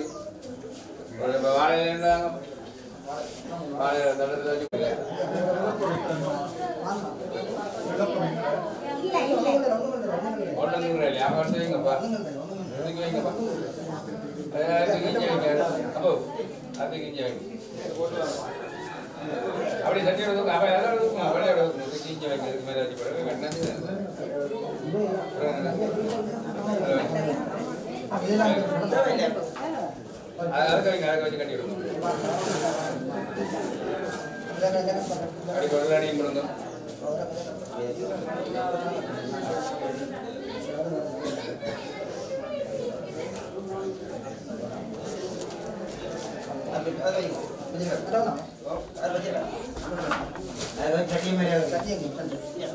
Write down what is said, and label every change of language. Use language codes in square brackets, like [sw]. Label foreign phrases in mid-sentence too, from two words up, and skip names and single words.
[ms] Boleh bawa ini lah. Ada ada juga. Orang ni apa sih ngapa? Ini ngapa? Ada gini apa? Ada gini. [ta] அப்படி சட்டி எடுத்து அப்ப யாரோ எடுத்து அவளே எடுத்து கிஞ்சி வைக்கிறது மேல வச்சு போடுறது வெண்ணா அதுக்கு வச்சு கட்டி விடுவோம் அடி குரல் அடியும் கொடுங்க [ms] Ada cakap mereka. Cakap yang mana? Ya.